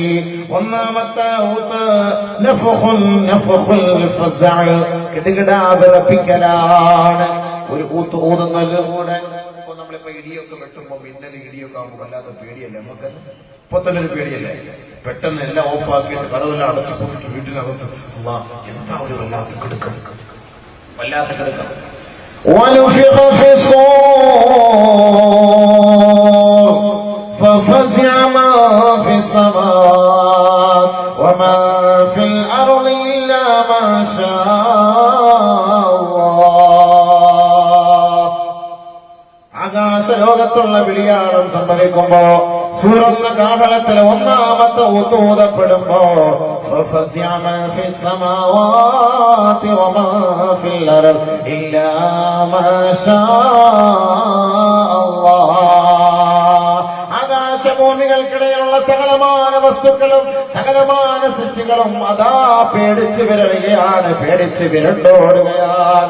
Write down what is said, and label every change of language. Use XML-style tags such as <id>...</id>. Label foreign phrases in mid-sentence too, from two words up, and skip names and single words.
<ml>ഒന്നാമത്തെ ഊത്ത്</ml> <ar>نفخ الفزع,</ar> <ml>കിടുകിടാ വിറപ്പിക്കലാണ്. ഒരു ഊത്ത് ഓതുന്നതിലൂടെ ഇപ്പൊ നമ്മളിപ്പോ ഇടിയൊക്കെ വെട്ടുമ്പോ മിന്നൽ ഇടിയൊക്കെ ആകുമ്പോൾ വല്ലാത്ത പേടിയല്ലേ നമുക്ക്? ഇപ്പൊ തന്നെ ഒരു പേടിയല്ലേ? പെട്ടെന്ന് എല്ലാം ഓഫാക്കിയിട്ട് കടവെല്ലാം അടച്ചു പോയിട്ട് വീട്ടിനകത്ത് എന്താ ഒരു വല്ലാത്ത കിടക്കം, വല്ലാത്ത കിടക്കം.</ml> <ar>ونفخ في الصور ففزع ما في السماوات وما في الأرض إلا ما شاء الله.</ar> <ml>ആകാശലോകത്തുള്ള വിളിയാളം സംഭവിക്കുമ്പോ സൂറന്ന കാഹളത്തിലെ ഒന്നാമത്തെ ഊതപ്പെടുമ്പോ ആകാശഭൂമികൾക്കിടയിലുള്ള സകലമാന വസ്തുക്കളും സകലമാന സൃഷ്ടികളും അതാ പേടിച്ച് വിരളുകയാണ്, പേടിച്ച് വിരണ്ടോടുകയാണ്.</ml>